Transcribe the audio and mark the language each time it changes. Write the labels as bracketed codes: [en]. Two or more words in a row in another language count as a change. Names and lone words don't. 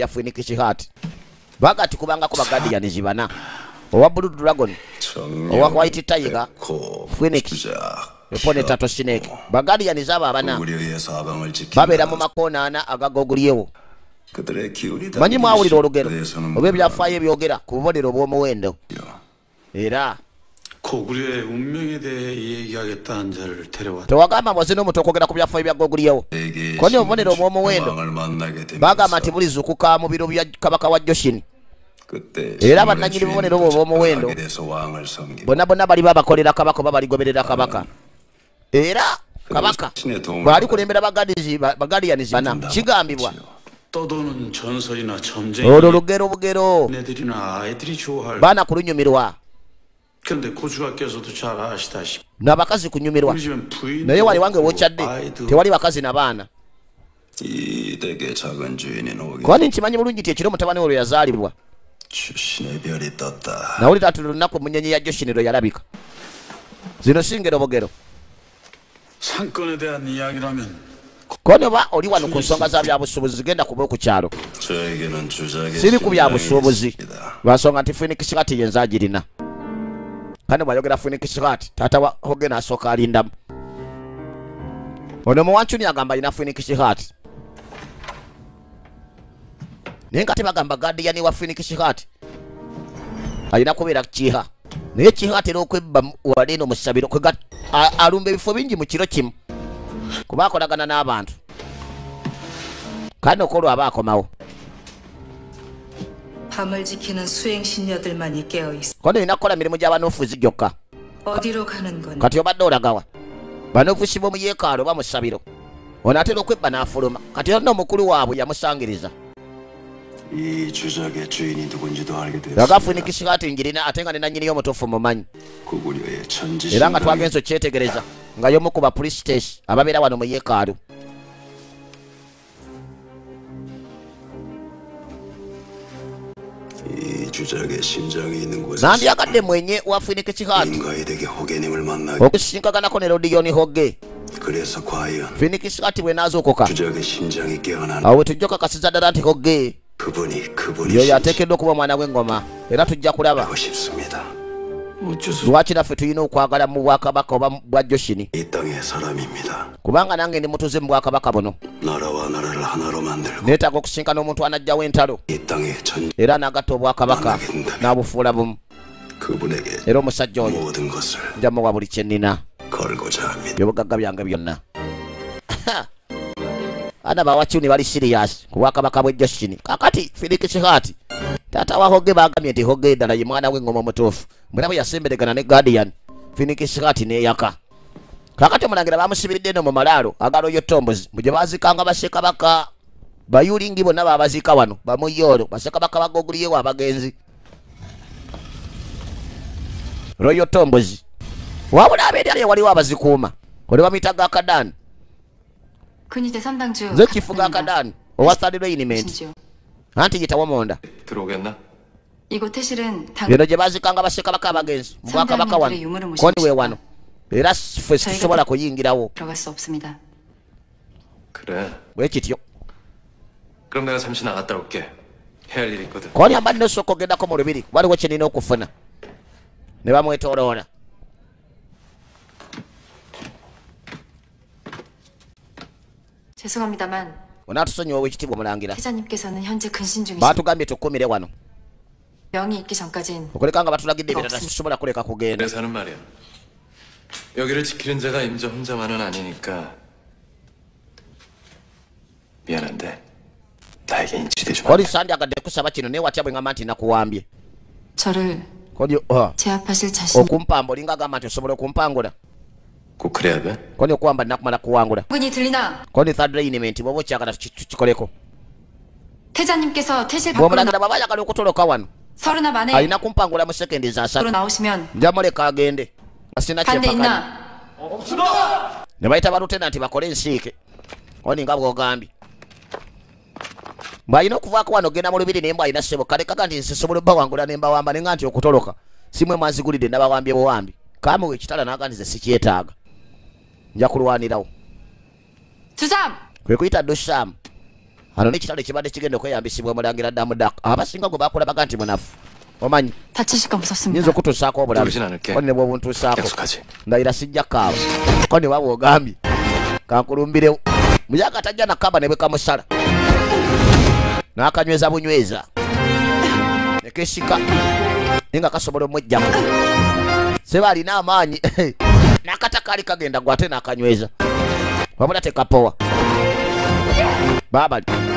[lg] lya Phoenix Heart bagati kubangako bagadiyanizi bana owa Blue Dragon owa White Tiger Phoenix epone tato Snake bagadiyanizi abo abana babeera mu makoona ana agagogulyewo manyi mwawulira olugero oba ebyafaayo ebyogera ku bubonero bw'omuwendo era [ko] 고구려의 운명에 대해 이야기하겠다는 자를 데려왔다. [lg] tewagamba mwazino omuntu okwogera ku byafaayo bya gogulyewo koni obubonero obw'omuwendo bagamba nti bulizuukuka mu biro bya kabaka wa Joshin era bannannyini bubonero obwo obw'omuwendo bonna bonna bali babakolera kabaka oba baligoberera kabaka era kabaka bwali kulembera bagadiyanizi bana kigambibwa [ko] 떠도는 전설이나 점쟁이 [lg] olwo lugero [ko] 애들이나 아이들이 좋아할 [lg] baana kulunyumirwa [ko] 근데 고주가께서도 잘 아시다시피 [lg] n'abakazi kunyumirwa naye wali wange wokyadde tewali bakazi na baana [ko] 이 댁의 작은 주인인 오기 [lg] kwani nkimanyi bulungi ti ekiro mutabani olwo yazaalibwa [ko] 출신의 별이 떴다. [lg] nawulira ati lunaku munyenye ya Joshin lwe yalabika zino singero bogero [ko] 상권에 대한 이야기라면 [lg] kwani oba oli wano ku nsonga za byabusuubuzi zigenda kuba ku kyalo [ko] 저에게는 주작의 [lg] siri ku byabusuubuzi lwansonga nti Phoenix Heart yenza agirina kane bwayogera Phoenix Heart taata wa Hoge n'asooka alindamu ono muwanchuni agamba alina Phoenix Heart naye nga tebagamba gadiyani wa Phoenix Heart alina kubeera kiha naye kiha atera okwebba wali eno mu ssabiro alumba ebifo bingi mu kiro kimu kuba akolagana n'abantu kane okolwa aba akomawo [ko] 밤을 지키는 수행 신녀들만이 깨어 있어. [lg] kono olina kukola mirimu gy'abanoofuzi gyokka [ko] 어디로 가는 건 [lg] kati obadde olagawa banoofuzi b'omu yeekaalo oba mu ssabiro ono atera okwebba n'afuluma kati yonna omukulu waabwe yamusangiriza [ko] 이 주작의 주인이 누군지도 알게 [lg] laga [ko] 되었습니다. [lg] Phoenix Heart ngirina ate nga ne nannyini omutuufu mumanyi [ko] 고구려의 천지 [lg] era nga twagenze okyetegereza nga y'omu ku bapriestess ababeera wano mu yeekaalu [ko] 이 주작의 심장이 있는 곳에 [lg] nandyagadde mwenye wa Phoenix Heart [ko] 인가이덱의 호게님을 만나게 [lg] okusisinkaganako ne Rodion Hoge [ko] 그래서 과연 [lg] Phoenix Heart bwe naazuukuka [ko] 주작의 심장이 깨어난 [lg] awo we tujja okakasiza ddala nti Hoge [ko] 그분이 [lg] yoyo ateekeddwa okuba omwana w'engoma era tujja kulaba [ko] 하고 싶습니다. 어째서 [lg] lwaki naffe tulina okwagala mu bwakabaka oba bwa Joshin [ko] 이 땅의 사람입니다. [lg] kubanga nange ndi mutuze mu bwakabaka buno [ko] 나라와 나라를 하나로 만들고 [lg] neetaaga okusinkana omuntu anajjawo entalo [ko] 이 땅의 전 [lg] era n'agatta obwakabaka n'abufuula bumu [ko] 그분에게 [lg] era omusajja oyo [ko] 모든 것을 [lg] nja muwa buli kye nnina [ko] 걸고자 합니다. [lg] byobugagga byange byonna ana bawachuni bali serious ku bwakabaka bwe Joshin kakati Phoenix Heart taata wa Hoge bagambye nti Hoge ddala ye mwana w'engoma omutuufu mwera bwe yasemberegana ne Guardian Phoenix Heart n'eyaka kakati omulangira bamusibiridde eno mu malaalo agalo yotombozi mu gye baazikanga bassekabaka bayulingi bonna baabazika wano bamuyolo bassekabaka bagogulyewo abagenzi Royal Tombozi wabula abeera ali waliwo abazikuuma oli bamuyita Gakadani [ko] 근위대 선당주 [lg] nze kifuga Gakadani owa Third Regiment anti yitawo monda [ko] 들어오겠나? 이곳 태실은 당 [lg] bino gye baazikanga bassekabaka abagenzi mu bwakabaka wano koni we wano era ffe situsobola kuyingirawo [ko] 들어갈 수 없습니다. 그래. [lg] bwe kityo [ko] 그럼 내가 잠시 나갔다 올게. 해야 할 일이 있거든. [lg] koni ambadde nosooka ogendako mu lubiri waliwo kye nina okufuna ne bamwetooloola [ko] 죄송합니다만 [lg] onaatusonyiwa ow'ekitiibwa omulangira [ko] 회장님께서는 현재 근신 중이시 [lg] baatugambye tukkumire wano [ko] 명이 있기 전까진 [lg] okuleka nga batulagidde ebirala situsobola kuleka kugenda [ko] 그래서 하는 말이야. 여기를 지키는 자가 임자 혼자만은 아니니까 미안한데 나에게 인치되지 마. [lg] koni sandyagadde kusaba kino naye watya bwe ngamba nti nakuwambye [ko] 저를 [lg] koni [ko] 제압하실 자신 [lg] okumpamba olinga agamba nti osobola okumpangula [ko] 꼭 그래야 돼? [lg] koni okuwamba nakumala kuwangula [ko] 분이 들리나? [lg] koni Third Regiment bw'oba okyagala tukikoleko [ko] 태자님께서 퇴실 밖으로 [lg] bw'omulagira baba ayagala okutoloka wano [ko] 서른아 만에 [lg] alina kumpangula mu sekendi za [ko] 밖으로 [lg] 3 [ko] 나오시면 [lg] njamuleka agende asina [ko] 반대 [lg] kyempakanya [ko] 있나? [lg] ne bayita balutenanti bakole ensiike oni nga bwogambye mbw'alina okuvaako wano genda mu lubiri naye mbw'alina ssebo kalekaga nti nsisobola obbawangula ne mbawamba ne nga nti okutoloka simwe mwanzigulidde nabawambye buwambi kamuwa ekitala naga nti ze sikyetaaga nja kulwanirawo [ko] 두삼! [lg] kwe kuyita dusaamu ano n'ekitala ekibadde kigenda okweyambisibwa omulangira damudak abasinga gwe bakulabaga nti munafu omanyi [ko] 다치실까 무섭습니다. [lg] nyinza okutuusaako obulabe [ko] Tulisin 않을게. [lg] koni ne bwobuntuusaako [ko] 약속하지. [lg] ndayira sijja kaaba koni ne bwaba ogambye kankulumbirewo muyaka tajja nakaba ne bwekamusala n'akanyweza bunyweza nekesika naye nga kasobola omwejjamu seba alina amaanyi n'akata kaali kagenda gwe ate n'akanyweza wabula tekapowa baabali